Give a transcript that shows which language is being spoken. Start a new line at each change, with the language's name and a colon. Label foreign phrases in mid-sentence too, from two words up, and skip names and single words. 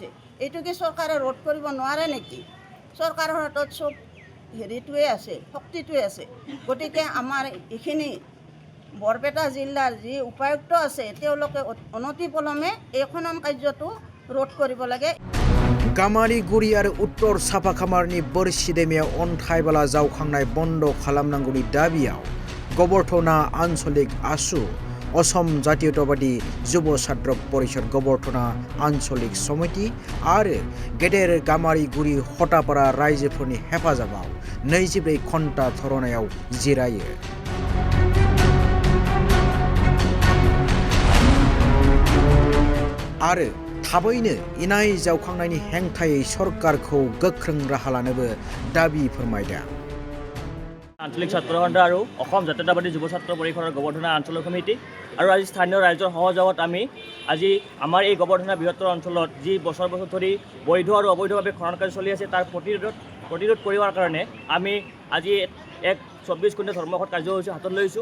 Assamese: এইটো কি চৰকাৰে ৰোধ কৰিব নোৱাৰে নেকি? চৰকাৰৰ হাতত চব হেৰিটোৱে আছে, শক্তিটোৱে আছে। গতিকে আমাৰ এইখিনি বৰপেটা জিলাৰ যি উপায়ুক্ত আছে, তেওঁলোকে অনতি পলমে এই খনন কাৰ্যটো ৰোধ কৰিব লাগে।
Bodo: गामारिगुरि आरो उत्तर साफाकामारनि बोरसि दैमायाव अन्थाइ बाला जावखांनाय बन्द खालामनांगौनि दाबियाव गोबोरधना आन्चलिक आसु, असम जातीयतावादी जुब छात्र परिषद गोबोरधना आन्चलिक समिति आरो गेदेर गामारिगुरि हतापारा रायजोफोरनि हेफाजाबाव 24 घन्टा धरनायाव जिरायो। आरो थाबैनो इनाय जावखांनायनि हेंथायै सरकारखौ गोख्रों राहा लानोबो दाबि फोरमायदों।
Assamese: আঞ্চলিক ছাত্ৰ সন্থা আৰু অসম জাতীয়তাবাদী যুৱ ছাত্ৰ পৰিষদৰ গোবৰ্ধনা আঞ্চলিক সমিতি আৰু আজি স্থানীয় ৰাইজৰ সহযোগত আমি আজি আমাৰ এই গোবৰ্ধনা বৃহত্তৰ অঞ্চলত যি বছৰ ধৰি বৈধ আৰু অবৈধভাৱে খনন কাৰ্য চলি আছে, তাৰ প্ৰতিৰোধ কৰিবৰ কাৰণে আমি আজি এক 24 ঘণ্টা ধৰ্মঘট কাৰ্যসূচী হাতত লৈছোঁ।